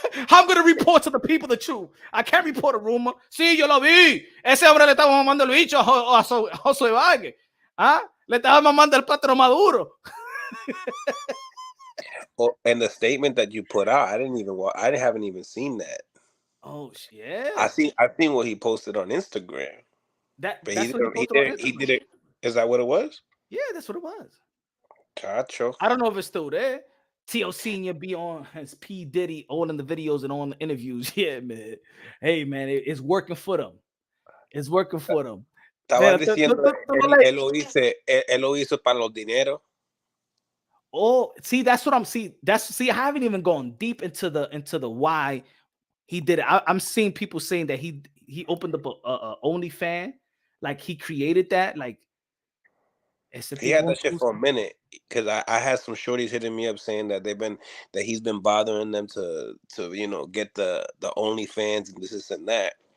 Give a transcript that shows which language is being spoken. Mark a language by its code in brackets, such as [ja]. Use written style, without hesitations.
[en] I'm going to report to the people the truth. I can't report a rumor. [es] Sí, yo lo vi. Ese hombre le estaba mamando el bicho a Josue Vargas. ¿Ah? Le estaba mamando el plátano maduro. [en] Oh, and the statement that you put out, I haven't even seen that. Oh shit! I seen what he posted on Instagram. But he did it. Is that what it was? Yeah, that's what it was. [es] Chacho. [en] I don't know if it's still there. T.O. Senior be on his P Diddy all in the videos and on the interviews. Yeah, man. Hey, man, it's working for them. It's working for them. [es] Estaba [en] Man, [es] diciendo, él lo hizo para los dineros. [en] oh, see, that's what I'm see. I haven't even gone deep into the why he did it. I'm seeing people saying that he opened up a OnlyFans, like he created that, like. He had that shit for a minute because I had some shorties hitting me up saying that he's been bothering them to get the OnlyFans and this and that.